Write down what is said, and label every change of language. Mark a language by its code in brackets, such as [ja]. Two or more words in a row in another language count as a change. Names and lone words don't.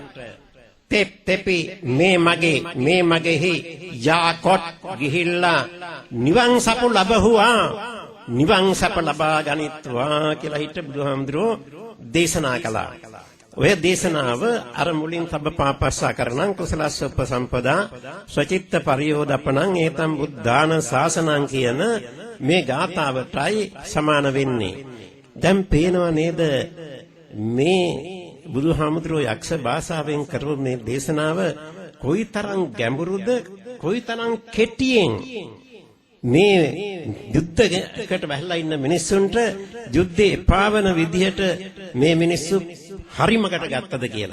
[si] තෙපි මේ මගේහි යාකොට් ගිහිල්ලා නිවන් සපු ලැබුවා. නිවන් සප ලබා ගනිත්වා කියලා හිට බුදුහාමුදුරුවෝ දේශනා කළා. ඔය දේශනාව අර මුලින් [pi] තබ්බපාපස්සා කරණං කුසලස්ස උපසම්පදා ස්වචිත්ත පරියෝදපණං ඒතම් බුද්ධාන ශාසනං [si] කියන මේ ගාථාවටයි සමාන වෙන්නේ. දැන් පේනව නේද මේ බුදුහාමුදුරුවෝ යක්ෂ භාෂාවෙන් කරපු මේ දේශනාව කොයිතරම් ගැඹුරුද, කොයිතරම් කෙටියෙන් මේ යුද්ධයකට වැහලා ඉන්න මිනිස්සුන්ට යුද්ධේ එපාවන විදිහට මේ මිනිස්සු හරිමකට ගත්තද කියලා.